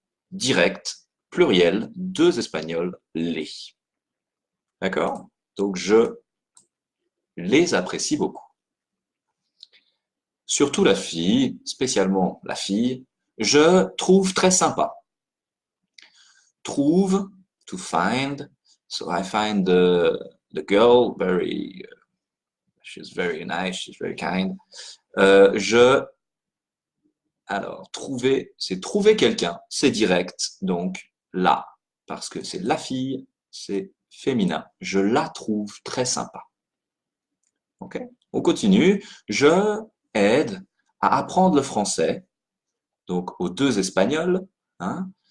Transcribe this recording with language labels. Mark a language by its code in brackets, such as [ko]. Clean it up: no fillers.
[fr] Direct, pluriel, deux espagnols, les. D'accord? Donc, je les apprécie beaucoup. Surtout la fille, spécialement la fille, je trouve très sympa. [en] Trouve, to find. So I find the girl very, she's very nice, she's very kind. [fr] Alors, trouver, c'est trouver quelqu'un, c'est direct, donc là, parce que c'est la fille, c'est féminin. Je la trouve très sympa. Ok? On continue. Je aide à apprendre le français, donc aux deux Espagnols. Hein?